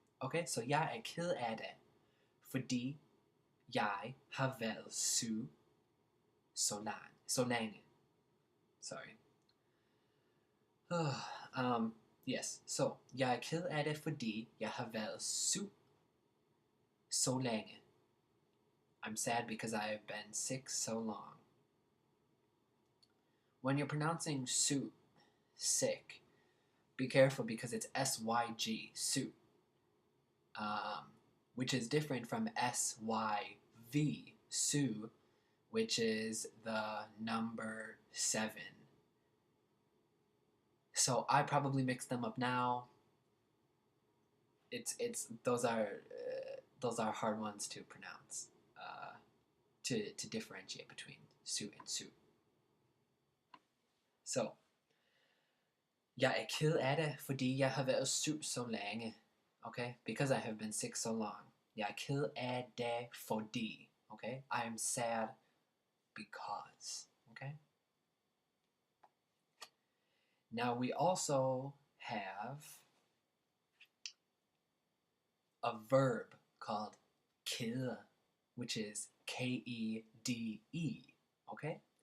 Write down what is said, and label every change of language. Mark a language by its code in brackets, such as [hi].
[en] Okay, so [da] jeg ked af det fordi jeg har været syg så længe. [en] Sorry. [da] Yes, so jeg ked af det fordi jeg har været syg så længe. [en] I'm sad because I have been sick so long. When you're pronouncing sick, be careful because it's S-Y-G, suit, which is different from S-Y-V, Sue, which is the number 7. So I probably mixed them up now. Those are hard ones to pronounce, to differentiate between suit and suit. [da] So, jeg ked af det, fordi jeg har været syg så længe. [en] Okay? Because I have been sick so long. [da] Jeg ked af det fordi. [en] Okay? I am sad because. Okay? Now we also have a verb called kede, which is K-E-D-E. Okay?